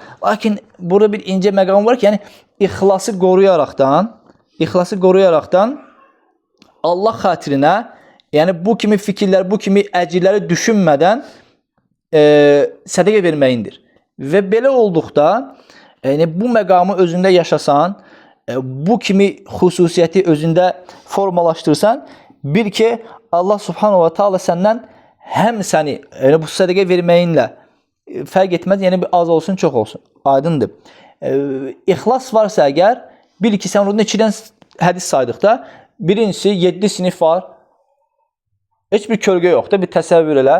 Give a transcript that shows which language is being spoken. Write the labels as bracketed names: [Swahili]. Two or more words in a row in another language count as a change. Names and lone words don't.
[Azerbaijani] Lakin burada bir incə məqam var ki, yəni ixlası qoruyaraqdan Allah xatirinə, yəni bu kimi fikirlər, bu kimi əcirləri düşünmədən sədəqə verməyindir. Və belə olduqda, yəni bu məqamı özündə yaşasan, bu kimi xüsusiyyəti özündə formalaşdırsan, bil ki, Allah [Arabic] سبحانه وتعالى [Azerbaijani] səndən həm səni yəni bu sədəqə verməyinlə fərq etməz, yəni bir az olsun, çox olsun. Aydındır. İxlas varsa əgər, bil ki, sən orada neçədən hədis saydıqda, birincisi 7 sinif var, heç bir kölgə yoxdur, bir təsəvvür elə.